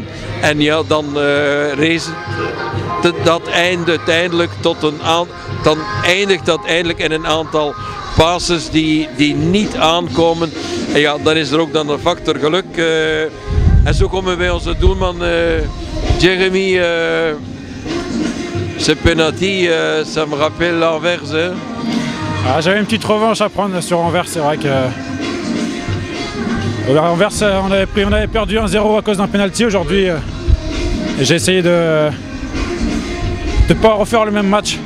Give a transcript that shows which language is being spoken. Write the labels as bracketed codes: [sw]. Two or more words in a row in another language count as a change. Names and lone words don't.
[nl] En ja, dan uiteindelijk dan eindigt dat eindelijk in een aantal passes die niet aankomen. En ja, dan is er ook dan een factor geluk. En zo komen we bij onze doelman Jérémy. [fr] Ce penalty, ça me rappelle Anvers. Ah, j'avais une petite revanche à prendre sur Anvers, c'est vrai que Anvers, on avait perdu 1-0 à cause d'un penalty aujourd'hui. J'ai essayé de ne pas refaire le même match.